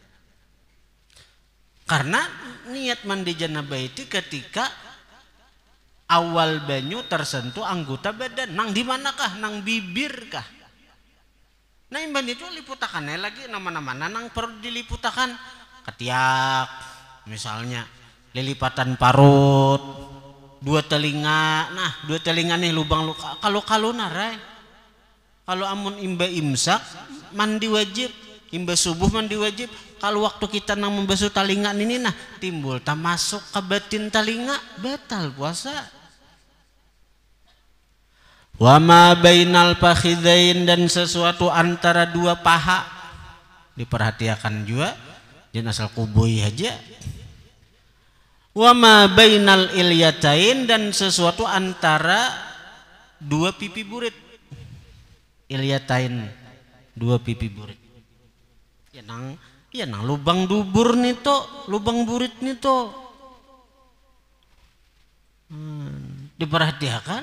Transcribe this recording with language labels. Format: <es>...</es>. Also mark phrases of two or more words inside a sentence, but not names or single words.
<id>karena niat mandi janabah itu ketika awal banyu tersentuh anggota badan nang di manakah nang bibir kah nah imban itu liputakannya lagi nama-nama nang perlu diliputakan ketiak misalnya lilipatan parut, dua telinga. Nah, dua telinga nih lubang luka. Kalau narai. Kalau amun imba imsak mandi wajib, imba subuh mandi wajib. Kalau waktu kita nang membasuh talinga ini nah timbul tak masuk ke batin talinga batal puasa.</id> <ar>وما بين الفخذين</ar> <id>dan sesuatu antara dua paha diperhatikan juga jangan asal kubui aja.</id> <ar>وما بين الأليتين</ar> <id>dan sesuatu antara dua pipi burit. Ilyatain dua pipi burit. Ya nang lubang dubur nito, lubang burit nito. Diperhatikan.</id>